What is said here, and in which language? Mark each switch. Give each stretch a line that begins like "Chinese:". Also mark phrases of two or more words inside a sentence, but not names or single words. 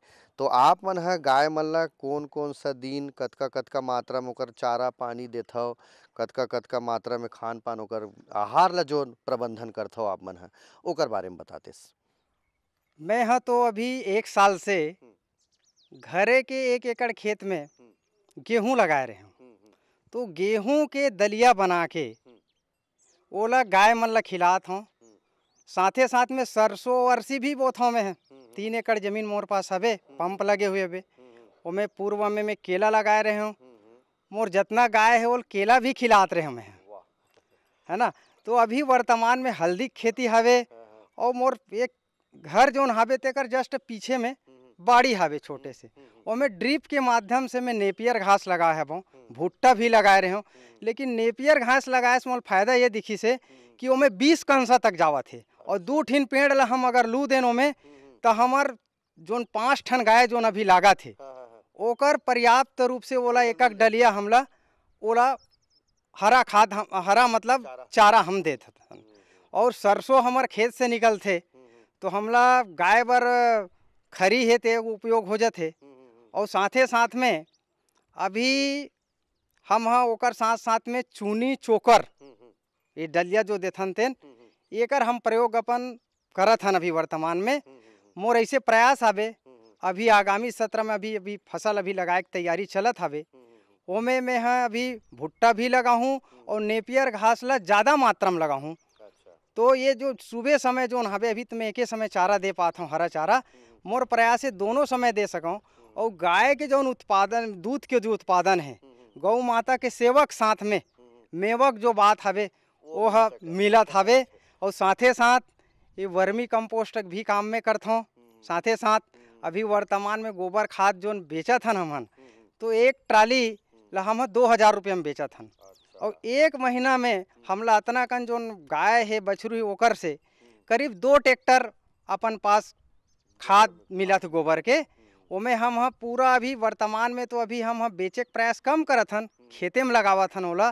Chhattisgarhi: तो आप मन है गाय मन ला कौन कौन सा दिन कतका कतका मात्रा में ओकर चारा पानी देत हो, कतका कतका मात्रा में खान पान ओकर आहार ला जो प्रबंधन करत हो आप मन है ओकर बारे में बताते। मैं हाँ तो अभी 1 साल से घरे के 1 एकड़ खेत में गेहूं लगाए रहे हूँ। तो गेहूं के दलिया बना के ओला गाय मन ला खिलात हूँ। साथे साथ में सरसों अरसी भी बोथों में है। 3 एकड़ जमीन मोर पास हवे, पंप लगे हुए हवे। और मैं पूर्व में मैं केला लगाए रहे हूँ। मोर जितना गाय है वो केला भी खिलात रहे हमें, है ना। तो अभी वर्तमान में हल्दी की खेती हवे और मोर एक घर जोन हवे तेकर जस्ट पीछे में बाड़ी हवे छोटे से, और मैं ड्रिप के माध्यम से मैं नेपियर घास लगाए हूँ, भुट्टा भी लगाए रहे हूँ। लेकिन नेपियर घास लगाए से मोल फायदा ये दिखी से कि ओमें 20 कंसा तक जावत है और 2 ठिन पेड़ ला हम अगर लू देन ओमें तो हमार जोन 5 ठन गाय जोन अभी लागा थे ओकर पर्याप्त रूप से ओला एक एक डलिया हमला ओला हरा खाद हरा मतलब चारा हम देते थे। और सरसों हमार खेत से निकलते तो हमला गाय बर खरी है ते उपयोग हो जाते। और साथे साथ में अभी हम हाँ ओकर साथ साथ में चूनी चोकर ये डलिया जो देथन तेन एकर हम प्रयोग अपन करत हन अभी वर्तमान में। मोर ऐसे प्रयास हवे अभी आगामी सत्र में अभी फसल अभी लगाए की तैयारी चलत हवे, ओमे मैं हाँ अभी भुट्टा भी लगा हूँ और नेपियर घास ला ज़्यादा मात्रा में लगा हूँ। तो ये जो सुबह समय जो हवे अभी तो मैं एक ही समय चारा दे पाता हूँ, हरा चारा। मोर प्रयास है दोनों समय दे सकूँ। और गाय के जो उत्पादन दूध के जो उत्पादन है गौ माता के सेवक साथ में मेवक जो बात हवे वो मिलत हवे। और साथे साथ ये
English: vermi compost
Chhattisgarhi: भी काम में करता हूँ। साथे साथ अभी वर्तमान में गोबर खाद जो बेचत हन हमन तो 1 ट्राली ला हम 2000 रुपये में बेचत हन। और 1 महीना में हमला इतना कन जो गाय है बछरू ओकर से करीब 2 ट्रैक्टर अपन पास खाद मिलत गोबर के, ओमें हम पूरा अभी वर्तमान में तो अभी हम बेचे के प्रयास कम करत हन, खेते में लगावत हन ओला।